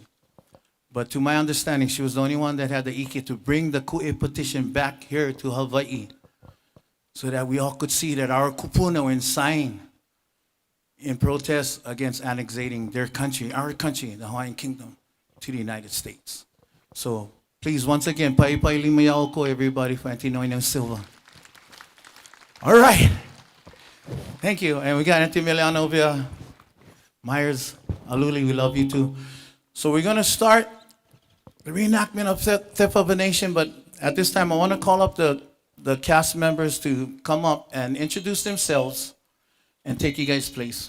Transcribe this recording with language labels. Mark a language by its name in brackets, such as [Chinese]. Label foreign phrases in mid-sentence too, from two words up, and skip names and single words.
[English] But to my understanding, she was the only one that had the ike to bring the Ku'e petition back here to Hawaii so that we all could see that our kupuna were signed in protest against annexating their country, our country, the Hawaiian Kingdom, to the United States. So please, once again, [Hawaiian] pa'ipai lima yaoko, [English] everybody, for Auntie Noinoi Silva. All right. Thank you. And we got Auntie Miliana over here. Myers, Aluli, we love you too. So we're going to start the reenactment of Theft of a Nation, but at this time I want to call up the cast members to come up and introduce themselves and take you guys' place.